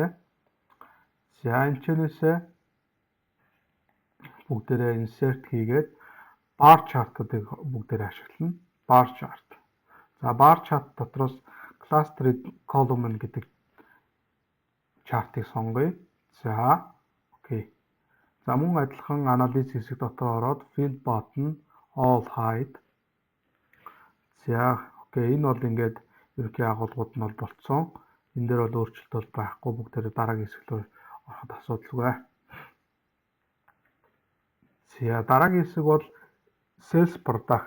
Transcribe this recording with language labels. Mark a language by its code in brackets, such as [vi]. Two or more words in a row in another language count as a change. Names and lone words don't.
[mn] За энэчнээсээ бүгдээрээ insert хийгээд [en] bar chart- [mn] уудыг бүгдээрээ ашиглана. [en] Bar chart. [mn] За [en] bar chart [mn] дотроос [en] clustered column [mn] гэдэг chart-ыг сонгоё. За окей. За мөн адилхан анализ хэсэг дотор ороод [en] field button all hide. [mn] За окей, энэ бол ингээд ерөнхий агуулгууд нь бол болцсон. Энэ дээр бол өөрчлөлт бол байхгүй. Бүгдээрээ дараагийн хэсэг рүү ороход асуудалгүй. За дараагийн хэсэг бол [en] sales product.